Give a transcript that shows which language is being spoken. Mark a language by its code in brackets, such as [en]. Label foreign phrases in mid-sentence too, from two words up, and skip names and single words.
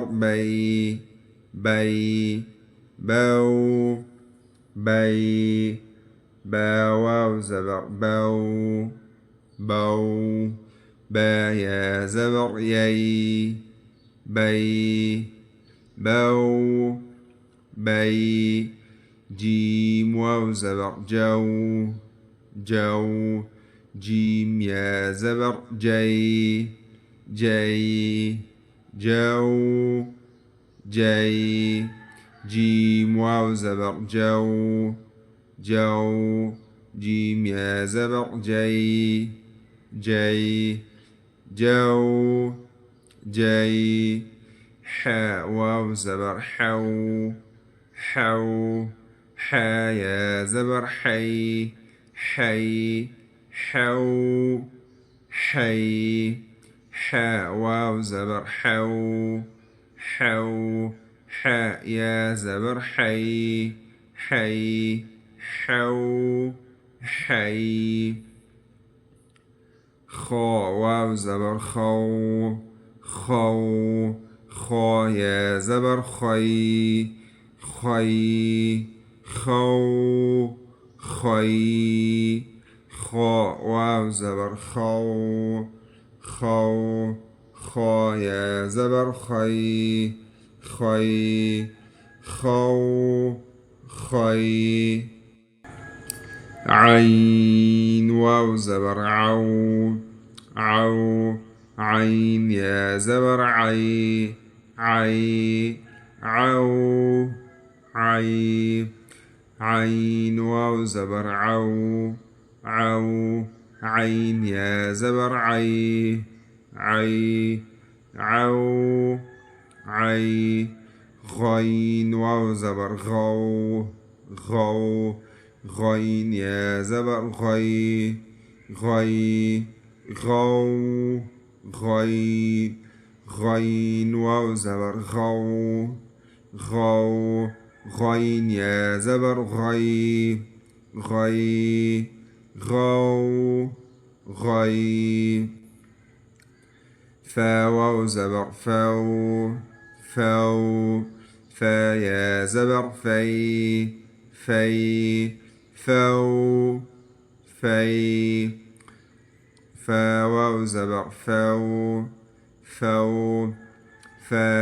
[ur] بي بي بو بي با واو زبر بو بو با يا زبر يي بي بو بي جيم واو زبر جو جو جيم يا زبر جي جي جو جي جيم واو زبر جو جو جيم يا زبر جي جي جو جي حا واو زبر حو حو حا يا زبر حي حي حو حي حا واو زبر حو حو حا يا زبر حي حي حو حي خا واو زبر خو خو خا يا زبر خي خي خو خي خا واو زبر خو خو خا يا زبر خي خي خو خي عين واو زبر عو عو عين يا زبر عي عي عو عي عين واو زبر عو عو عين يا زبر عي عي عو عي غين واو زبر غو غو غين يا زبر غي غي غو غي غين واو زبر غو غو غين يا زبر غي غي غو غي فا واو زبر فو فو فا يا زبر في في فو في فا واو زبر فو فو فا